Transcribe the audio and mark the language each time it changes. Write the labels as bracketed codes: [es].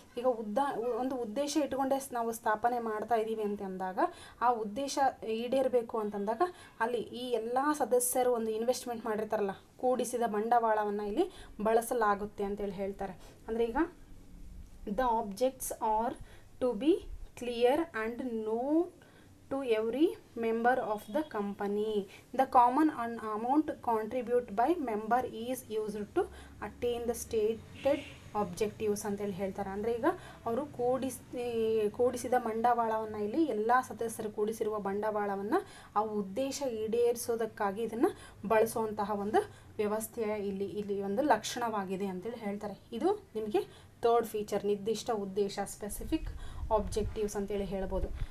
[kn] ಈಗ ಒಂದು ಉದ್ದೇಶ ಇಟ್ಕೊಂಡೇ ನಾವು ಸ್ಥಾಪನೆ ಮಾಡ್ತಾ ಇದ್ದೀವಿ ಅಂತ ಅಂದಾಗ ಆ ಉದ್ದೇಶ ಈಡೇರಬೇಕು ಅಂತಂದಾಗ ಅಲ್ಲಿ ಈ ಎಲ್ಲ ಸದಸ್ಯರು ಒಂದು ಇನ್ವೆಸ್ಟ್ಮೆಂಟ್ ಮಾಡಿರ್ತಾರಲ್ಲ ಕೂಡಿಸಿದ ಬಂಡವಾಳವನ್ನು ಇಲ್ಲಿ ಬಳಸಲಾಗುತ್ತೆ ಅಂತೇಳಿ ಹೇಳ್ತಾರೆ. ಅಂದರೆ ಈಗ [en] The objects are to be clear and known to every member of the company. The common amount contributed by member is used to attain the stated objectives [kn] ಅಂತೇಳಿ ಹೇಳ್ತಾರೆ. ಅಂದರೆ ಈಗ ಅವರು ಕೂಡಿಸಿದ ಬಂಡವಾಳವನ್ನು ಇಲ್ಲಿ ಎಲ್ಲ ಸದಸ್ಯರು ಕೂಡಿಸಿರುವ ಬಂಡವಾಳವನ್ನು ಆ ಉದ್ದೇಶ ಈಡೇರಿಸೋದಕ್ಕಾಗಿ ಇದನ್ನು ಬಳಸುವಂತಹ ಒಂದು ವ್ಯವಸ್ಥೆಯ ಇಲ್ಲಿ ಒಂದು ಲಕ್ಷಣವಾಗಿದೆ ಅಂತೇಳಿ ಹೇಳ್ತಾರೆ. ಇದು ನಿಮಗೆ ಥರ್ಡ್ ಫೀಚರ್, ನಿರ್ದಿಷ್ಟ ಉದ್ದೇಶ, ಸ್ಪೆಸಿಫಿಕ್ ಆಬ್ಜೆಕ್ಟಿವ್ಸ್ ಅಂತೇಳಿ ಹೇಳ್ಬೋದು.